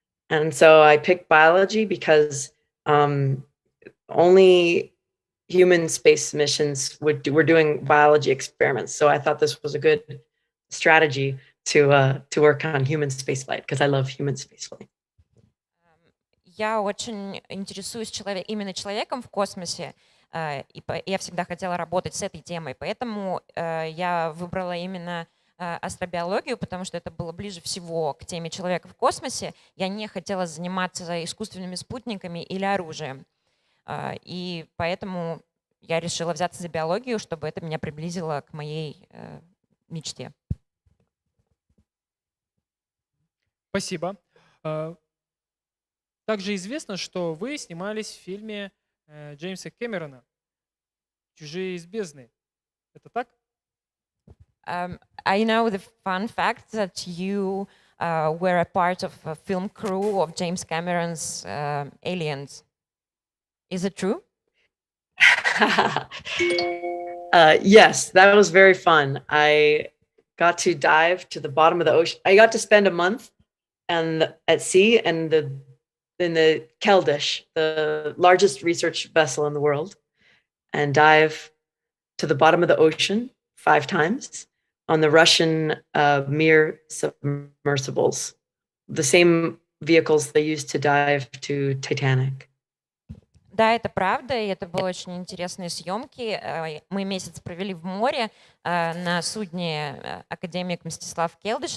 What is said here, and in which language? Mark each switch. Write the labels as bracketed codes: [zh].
[en] And so I picked biology because only human space missions were doing biology experiments. So I thought this was a good strategy to work on human spaceflight because I love human spaceflight. [ru] Я очень интересуюсь именно человеком в космосе, и я всегда хотела работать с этой темой, поэтому я выбрала именно астробиологию, потому что это было ближе всего к теме человека в космосе. Я не хотела заниматься искусственными спутниками или оружием, и поэтому я решила взяться за биологию, чтобы это меня приблизило к моей мечте. Спасибо. Также известно, что вы снимались в фильме Джеймса Кэмерона «Чужие из бездны». Это так? [en] I know the fun fact that you were a part of a film crew of James Cameron's Aliens. Is it true? Yes, that was very fun. I got to dive to the bottom of the ocean. I got to spend a month at sea and in the Keldysh, the largest research vessel in the world, and dive to the bottom of the ocean 5 times on the Russian Mir submersibles, the same vehicles they used to dive to Titanic. [ru] Да, это правда, и это были очень интересные съемки. Мы месяц провели в море на судне академик Мстислав Келдыш.